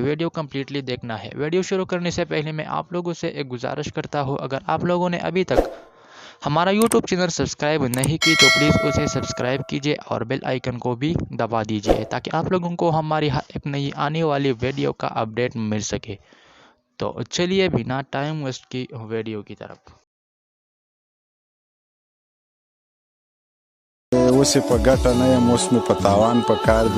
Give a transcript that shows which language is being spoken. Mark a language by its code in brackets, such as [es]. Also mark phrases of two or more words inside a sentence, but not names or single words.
[ur] ویڈیو کمپلیٹلی دیکھنا ہے۔ ویڈیو شروع کرنے سے پہلے میں آپ لوگوں سے ایک گزارش کرتا ہوں، اگر آپ لوگوں نے ابھی تک ہمارا یوٹیوب چینل سبسکرائب نہیں کی تو پلیز اسے سبسکرائب کیجیے اور [en] bell icon [ur] کو بھی دبا دیجیے، تاکہ آپ لوگوں کو ہماری ہر ایک نئی آنے والی ویڈیو کا اپڈیٹ مل سکے. تو چلیے بنا [en] time waste [ur] کی ویڈیو کی طرف. [ps] اوسې په ګټه نه یم، اوس مې په تاوان په کار دی.